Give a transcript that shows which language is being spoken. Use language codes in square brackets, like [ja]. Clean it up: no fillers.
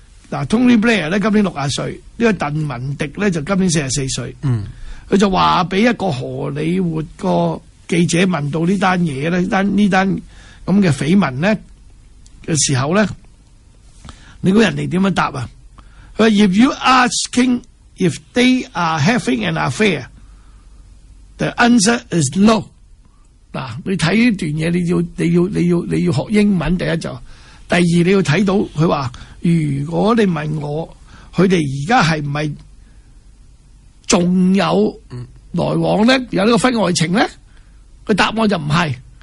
[zh] Tony Blair 今年 60岁， 鄧文迪今年 44岁。他就告诉一个荷里活记者问到这件绯闻的时候， 你猜人家怎么回答？他说， [en] If you asking if they are having an affair, the answer is no. [zh] 你看这段东西你要学英文第一，第二你要看到他说， 如果你问我他们现在是不是还有来往呢， 有这个婚外情呢， 他答案就不是。